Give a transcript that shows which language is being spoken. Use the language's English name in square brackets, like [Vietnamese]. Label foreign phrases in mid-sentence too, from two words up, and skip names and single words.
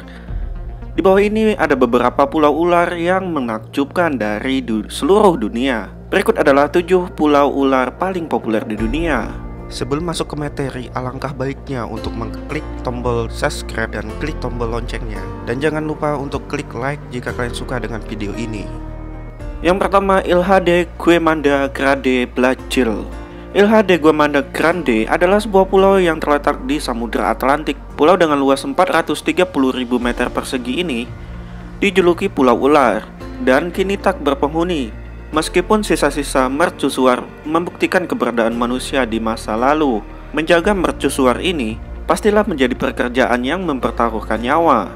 [Indonesian] Di bawah ini ada beberapa pulau ular yang menakjubkan dari seluruh dunia. Berikut adalah 7 pulau ular paling populer di dunia. Sebelum masuk ke materi, alangkah baiknya untuk mengklik tombol subscribe dan klik tombol loncengnya. Dan jangan lupa untuk klik like jika kalian suka dengan video ini. Yang pertama, Ilha de Guamanda Grande Brazil. Ilha de Guamanda Grande adalah sebuah pulau yang terletak di Samudra Atlantik. Pulau dengan luas 430.000 meter persegi ini dijuluki Pulau Ular dan kini tak berpenghuni. Meskipun sisa-sisa mercusuar membuktikan keberadaan manusia di masa lalu, menjaga mercusuar ini pastilah menjadi pekerjaan yang mempertaruhkan nyawa.